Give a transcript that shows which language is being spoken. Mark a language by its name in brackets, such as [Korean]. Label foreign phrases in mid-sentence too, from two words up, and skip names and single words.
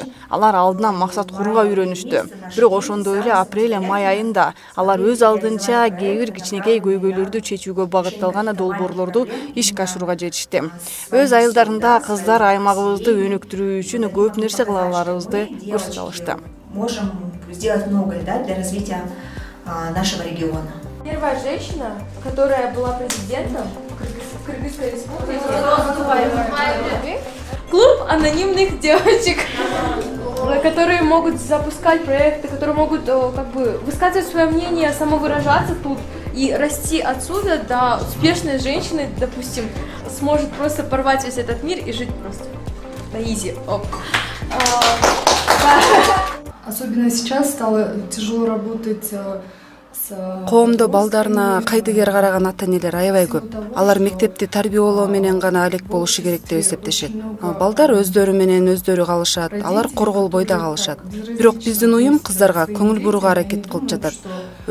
[Kyrgyz] Алар алдынан максат курууга үйрөнүштү. Бирок ошондой эле апрель-май айында алар өз алдынча кээ бир кичинекей көйгөйлөрдү чечүүгө багытталган долбоорлорду ишке ашырууга жетишти. Өз айылдарында кыздар аймагыбызды өнүктүрүү үчүн көп нерсе кыла аларыбызды көрсөтүп алышты. [Russian] Можем сделать многое, да, для развития нашего региона. Первая женщина, которая была президентом Кыргызской республики, клуб анонимных девочек, которые могут запускать проекты, которые могут как бы высказывать свое мнение, самовыражаться тут и расти отсюда до успешной женщины, допустим, сможет просто порвать весь этот мир и жить просто на изи. Особенно сейчас стало тяжело работать с... [Kyrgyz] Коомдо балдарына кайдыгер караган ата-энелер аябай көп. Алар мектепти тарбиялоо менен гана алек болушу керек деп эсептешет. Балдар өздөрү менен өздөрү калышат, алар корголбой да калышат. Бирок биздин уюм кыздарга көңүл бурууга аракет кылып жатат.